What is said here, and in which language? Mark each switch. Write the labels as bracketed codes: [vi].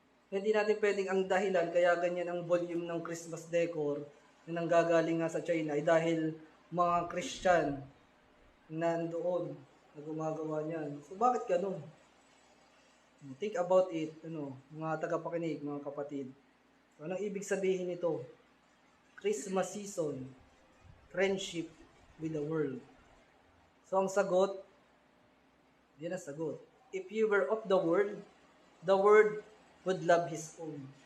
[tl] Hindi natin pwedeng ang dahilan, kaya ganyan ang volume ng Christmas decor na nanggagaling nga sa China, ay dahil mga Christian nandoon na gumagawa niyan. So, bakit ganun? [en] Think about it, [tl] mga tagapakinig, mga kapatid. So, anong ibig sabihin nito? [en] Christmas season, friendship with the world. [tl] So, ang sagot, yan ang sagot. [en] If you were of the world would love His own.